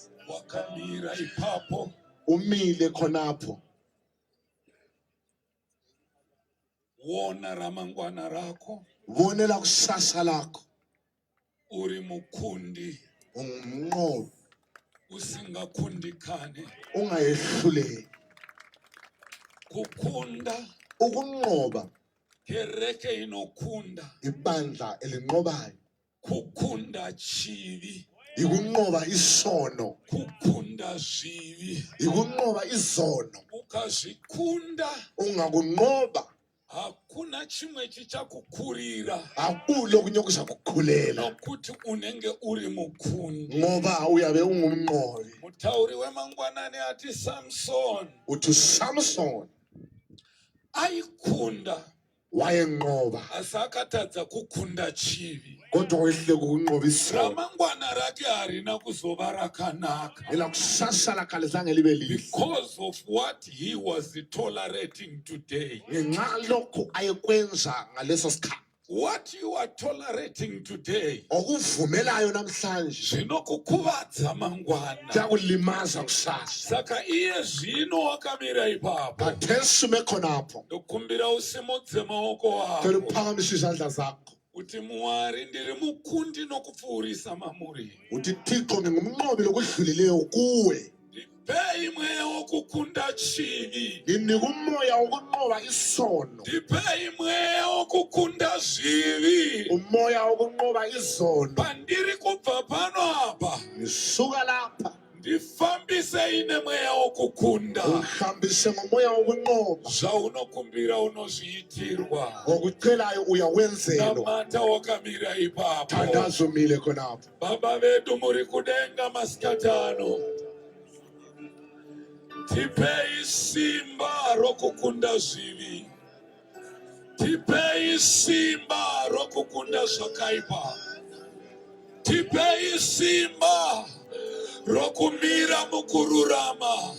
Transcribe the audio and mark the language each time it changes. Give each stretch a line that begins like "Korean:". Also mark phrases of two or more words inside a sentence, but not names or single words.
Shona: Wakamira ipapo
North Ndebele: umile khonapho
Shona: wona ramangwana rako
North Ndebele: Vonela kusasa lakho.
Shona: uri mukundi
North Ndebele: Ungumnqobi.
Shona: usingakundikane
North Ndebele: Ungayehluleki.
Shona: kukunda
North Ndebele: Ukunqoba
Shona: kereke inokunda
North Ndebele: ibandla elinqobayo.
Shona: kukunda chivi
North Ndebele: Ikunqoba isono.
Shona: kukunda zvivi
North Ndebele: Ikunqoba izono.
Shona: ukazvikunda
North Ndebele: Ungakunqoba
Shona: hakuna chimwe chichakukurira
North Ndebele: akulo kunyokuza kukhulela
Shona: nokuti unenge uri mukundi.
North Ndebele: ngoba uyabe ungumnqobi.
Shona: Mutauri wemangwanani ati Samson
North Ndebele: Uthi Samson
Shona: aikunda
North Ndebele: wayenqoba
Shona: asi akatadza kukunda chivi.
North Ndebele: kodwa wehle kunqoba isono.
Shona: Ramangwana rake harina kuzova rakanaka
North Ndebele: Ela kusasa lakalizange libe lihle.
English: because of what he was tolerating today.
North Ndebele: Ngenxa lokho ayekwenza ngaleso sikhathi.
English: What you are tolerating today
North Ndebele: Okuvumelayo namhlanje
Shona: zvinokukuvadza mangwana.
North Ndebele: kuyakulimaza kusasa.
Shona: Saka iye zvino wakamira ipapo
North Ndebele: Kathesi ume khonapho.
Shona: ndokumbira usimudze maoko
North Ndebele: Cela
Shona: ako
North Ndebele: uphakamise izandla zakho.
Shona: kuti Mwari ndiri mukundi nokupfuurisa mamuri.
North Ndebele: Uthi Thixo ngingumnqobi lokudlulileyo kuwe.
Shona: Ndipei mweya wokukunda chivi.
North Ndebele: Nginika umoya wokunqoba isono.
Shona: Ndipei mweya wokukunda zvivi.
North Ndebele: Umoya wokunqoba izono.
Shona: Pandiri kubva pano apa
North Ndebele: Ngisuka lapha
Shona: ndifambise ine mweya wokukunda.
North Ndebele: uhambise ngomoya wokunqoba.
Shona: Zvaunokumbira unozviitirwa.
North Ndebele: Ngokucelayo uyawenzelwa.
Shona: Namata wakamira ipapo.
North Ndebele: Thandaza umile khonapho.
Shona: Baba vedu muri kudenga masikatano. Tipei simba rokukunda zvivi. Tipei simba rokukunda zvakaipa. Tipei simba rokumira mukururama.